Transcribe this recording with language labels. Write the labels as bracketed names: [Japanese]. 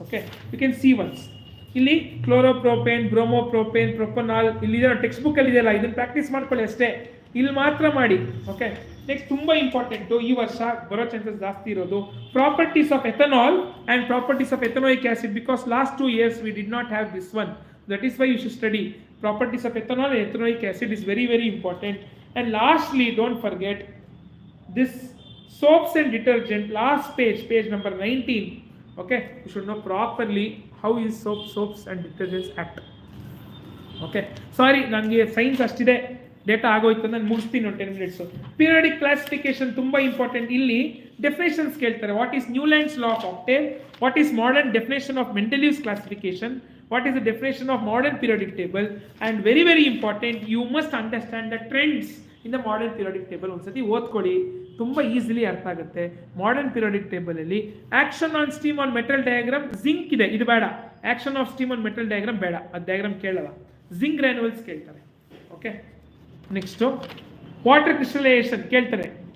[English] Okay, you can see ones. [Kannada] ಇಲ್ಲಿ ಕ್ಲೋರೋಪ್ರೋಪೇನ್, ಬ್ರೋಮೋಪ್ರೋಪೇನ್, propanol, ಇಲ್ಲಿ text ಬುಕ್ಕಲ್ಲಿ ಇದೆಯಲ್ಲ, ಇದನ್ನು ಪ್ರಾಕ್ಟೀಸ್ ಮಾಡ್ಕೊಳ್ಳಿ ಅಷ್ಟೇ, ಇಲ್ಲಿ ಮಾತ್ರ ಮಾಡಿ. ಓಕೆ, ನೆಕ್ಸ್ಟ್ ತುಂಬ ಇಂಪಾರ್ಟೆಂಟು, ಈ ವರ್ಷ ಬರೋ ಚಾನ್ಸಸ್ ಜಾಸ್ತಿ ಇರೋದು properties of ethanol and properties of ಎಥನೋಯಿಕ್ acid, [English] Because last 2 years we did not have this one. That is why you should study properties of ethanol and ethanoic acid is very, very important. And lastly, don't forget this soaps and detergent, last page, page number 19. Okay, you should know properly how is soaps and detergents act. [Kannada] Okay sorry, ನನಗೆ science ಅಷ್ಟಿದೆ, data ಆಗೋಯ್ತು, ನಾನು ಮುಗಿಸ್ತೀನಿ ಒಂದು 10 minutes. Periodic classification ತುಂಬ important. ಇಲ್ಲಿ definitions ಕೇಳ್ತಾರೆ. [English] What is Newlands law of octave, what is modern definition of Mendeleev's classification, what is the definition of modern periodic table, and very very important, you must understand the trends in the modern periodic table. [Kannada] ಒಂದ್ಸತಿ ಓದ್ಕೊಳ್ಳಿ, ತುಂಬ easily ಅರ್ಥ ಆಗುತ್ತೆ. Modern periodic table ಅಲ್ಲಿ action on steam on metal diagram zinc ಇದೆ, ಇದು ಬೇಡ. Action of steam on metal diagram ಬೇಡ, ಅದು ಡಯಾಗ್ರಾಮ್ ಕೇಳಲ್ಲ. ಜಿಂಕ್ ಗ್ರಾನ್ಯುಲ್ಸ್ ಕೇಳ್ತಾರೆ. ಓಕೆ, ನೆಕ್ಸ್ಟು ವಾಟರ್ ಕ್ರಿಸ್ಟಲೈಸೇಷನ್ ಕೇಳ್ತಾರೆ.